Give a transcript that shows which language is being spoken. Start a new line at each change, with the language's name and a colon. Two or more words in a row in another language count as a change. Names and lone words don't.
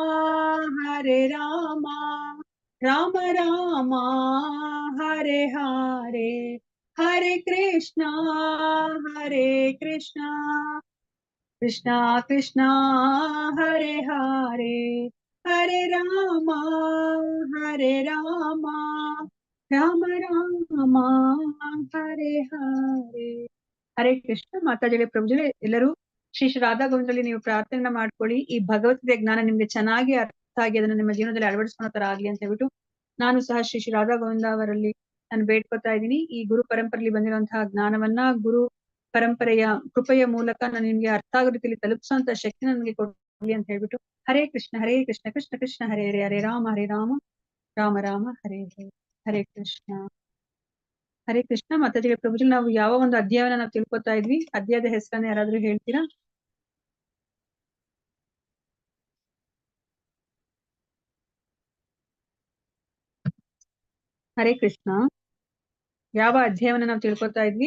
Sanskrit: ರಾಮ ರಾಮ ಹರೇ ಹರೇ ಹರೇ ಕೃಷ್ಣ ಕೃಷ್ಣ ಕೃಷ್ಣ ಹರೇ ಹರೇ ಹರೇ ರಾಮ ರಾಮ ರಾಮ ಹರೇ ಹರೇ ಹರೇ ಕೃಷ್ಣ.
Kannada: ಮಾತಾಜಿಗಳೇ, ಪ್ರಭುಜಿಗಳೇ, ಎಲ್ಲರೂ ಶ್ರೀ ರಾಧಾ ಗೋವಿಂದಲ್ಲಿ ನೀವು ಪ್ರಾರ್ಥನೆ ಮಾಡ್ಕೊಳ್ಳಿ. ಈ ಭಗವದ್ಗೀತೆ ಜ್ಞಾನ ನಿಮ್ಗೆ ಚೆನ್ನಾಗಿ ಅರ್ಥ ಆಗಿ ಅದನ್ನ ನಿಮ್ಮ ಜೀವನದಲ್ಲಿ ಅಳವಡಿಸ್ಕೊಳೋ ತರ ಆಗ್ಲಿ ಅಂತ ಹೇಳ್ಬಿಟ್ಟು ನಾನು ಸಹ ಶ್ರೀ ರಾಧಾ ಗೋವಿಂದ ಅವರಲ್ಲಿ ನಾನು ಬೇಡ್ಕೊತಾ ಇದ್ದೀನಿ. ಈ ಗುರು ಪರಂಪರೆಯಲ್ಲಿ ಬಂದಿರುವಂತಹ ಜ್ಞಾನವನ್ನ ಗುರು ಪರಂಪರೆಯ ಕೃಪೆಯ ಮೂಲಕ ನಾನು ನಿಮ್ಗೆ ಅರ್ಥ ಆಗೋ ರೀತಿಯಲ್ಲಿ ತಲುಪಿಸುವಂತ ಶಕ್ತಿ ನನಗೆ ಕೊಡ್ಲಿ ಅಂತ ಹೇಳ್ಬಿಟ್ಟು
Sanskrit: ಹರೇ ಕೃಷ್ಣ ಕೃಷ್ಣ ಕೃಷ್ಣ ಹರೇ ಹರೇ ಹರೇ ರಾಮ ರಾಮ ರಾಮ ಹರೇ ಹರೇ ಹರೇ ಕೃಷ್ಣ.
Kannada: ಮಾತಾಜಿಗಳ ಪ್ರಭುಜಿ, ನಾವು ಯಾವ ಒಂದು ಅಧ್ಯಾಯವನ್ನ ನಾವು ತಿಳ್ಕೊತಾ ಇದ್ವಿ, ಅಧ್ಯಾಯದ ಹೆಸರನ್ನ ಯಾರಾದ್ರೂ ಹೇಳ್ತೀರಾ?
Sanskrit: ಹರೇ ಕೃಷ್ಣ.
Kannada: ಯಾವ ಅಧ್ಯಾಯವನ್ನ ನಾವು ತಿಳ್ಕೊತಾ ಇದ್ವಿ?